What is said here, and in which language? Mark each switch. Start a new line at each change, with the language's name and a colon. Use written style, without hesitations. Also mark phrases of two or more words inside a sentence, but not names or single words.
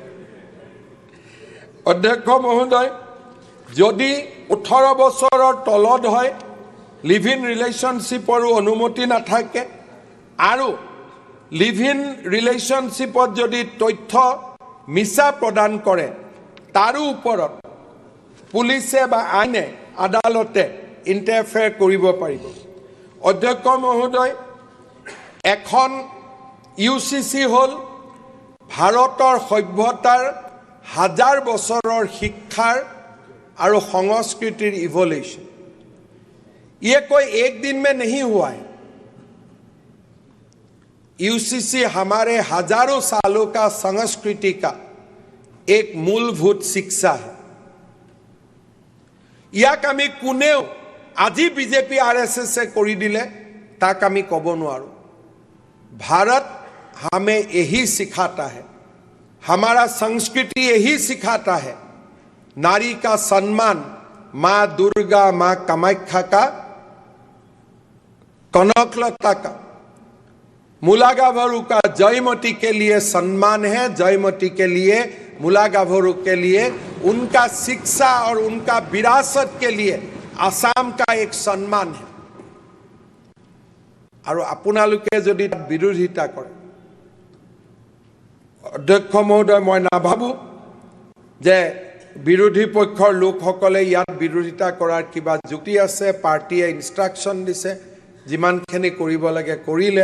Assamese: অধ্যক্ষ মহোদয়, যদি 18 বছৰৰ তলত হয়,
English: live in
Assamese: ৰিলেশ্যনশ্বিপৰো অনুমতি নাথাকে, আৰু
English: live in
Assamese: ৰিলেশ্যনশ্বিপত যদি তথ্য মিছা প্ৰদান কৰে, তাৰো ওপৰত পুলিচে বা আইনে আদালতে ইণ্টাৰফেয়াৰ কৰিব পাৰিব। অধ্যক্ষ মহোদয়, এখন UCC হ'ল ভাৰতৰ সভ্যতাৰ হাজাৰ বছৰৰ শিক্ষাৰ আৰু সংস্কৃতিৰ ইভলিউশ্যন।
Hindi: ये कोई एक दिन में नहीं हुआ है। UCC हमारे हजारों सालों का संस्कृति का एक मूलभूत शिक्षा है।
Assamese: ইয়াক আমি কোনেও আজি বিজেপি RSS কৰি দিলে তাক আমি ক'ব নোৱাৰো।
Hindi: भारत हमें यही सिखाता है, हमारा संस्कृति यही सिखाता है, नारी का सम्मान माँ दुर्गा, माँ कामाख्या का, कनकलता का, मुलागाभरू का जयमती के लिए सम्मान है। जयमती के लिए, मुलागाभरू के लिए, उनका शिक्षा और उनका विरासत के लिए आसाम का एक सम्मान है।
Assamese: और আপোনালোকে যদি বিৰোধিতা কৰে, অধ্যক্ষ মহোদয়, মই নাভাবো যে বিৰোধী পক্ষৰ লোকসকলে ইয়াত বিৰোধিতা কৰাৰ কিবা যুক্তি আছে। পাৰ্টিয়ে ইনষ্ট্ৰাকশ্যন দিছে, যিমানখিনি কৰিব লাগে কৰিলে।